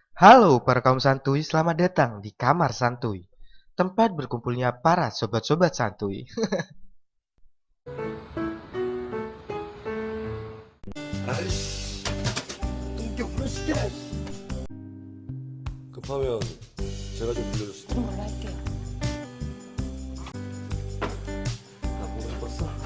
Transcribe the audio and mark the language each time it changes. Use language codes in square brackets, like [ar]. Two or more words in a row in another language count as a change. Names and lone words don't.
[id] Halo para kaum santuy, selamat datang di Kamar Santuy, tempat berkumpulnya para sobat-sobat santuy. [ko] 급하면 제가 좀 빌려줄 수 있나요? 그런 걸로 할게요. 나 보고 싶었어?